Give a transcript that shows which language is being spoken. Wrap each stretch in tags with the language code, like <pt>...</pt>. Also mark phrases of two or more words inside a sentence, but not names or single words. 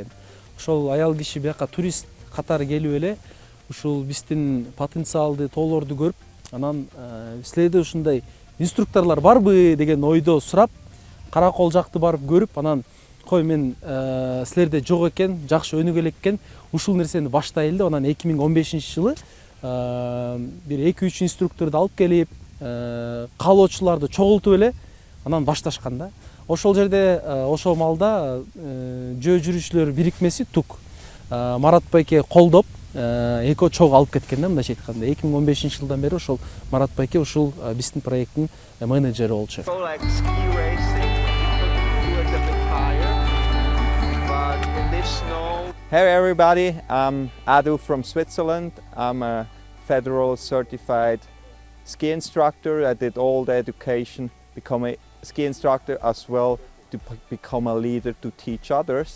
<ky>Ошол аял киши бияка турист катары келип эле ушул биздин потенциалды тоолорду көрүп, анан силерде ушундай инструкторлор барбы деген ойдо сурап, Каракол жакты барып көрүп, анан кой мен силерде жок экен, жакшы өнүгө элек экен, ушул нерсени баштайлы деп анан 2015 жылы бир 2-3 инструкторду алып келип, каалоочуларды чогултуп эле анан башташкан да. Ошол жерде ошол малда жөө жүрүүчүлөр бирикмеси ТУК Марат байке колдоп эко чогуу алып кеткен да, мындайча айтканда. 2015 жылдан бери ошол Марат байке ушул биздин проекттин менеджери болчу.</ky> <en>Hey everybody, I'm Adu from Switzerland. I'm a federal certified ski instructor. I did all the education, become a ski instructor as well to become a leader to teach others.</en>